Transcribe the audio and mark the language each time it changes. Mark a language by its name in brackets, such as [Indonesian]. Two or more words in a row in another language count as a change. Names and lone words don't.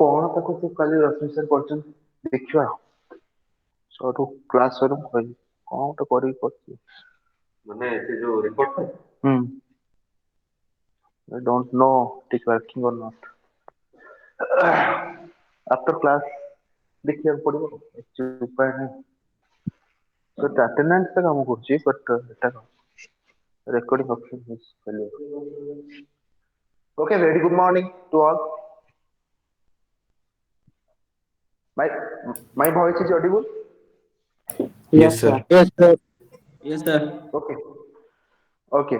[Odia] କଣ ତାକୁ ସେ କାଲି ରଶ୍ମି ସାର୍ କରିଛନ୍ତି ଦେଖିବା ସରୁ କ୍ଲାସ ସରୁ ମୁଁ କହିବି କଣ ଗୋଟେ କରିକି କରୁଛି ମାନେ ସେ ଯୋଉ ରିପୋର୍ଟ ପାଇଁ [English] I don't know it is working or not. After class [Odia] ଦେଖିବାକୁ ପଡିବ କିଛି ଉପାୟ ନାହିଁ ତ ଆଟେଣ୍ଡାନ୍ସ ଟା କାମ କରୁଛି ବଟ୍ ଏଟା [English] recording option is failure. Okay, very good morning to all. My my voice is audible. Yes, Yes, sir. sir. Yes, sir. Yes, sir. Okay. Okay.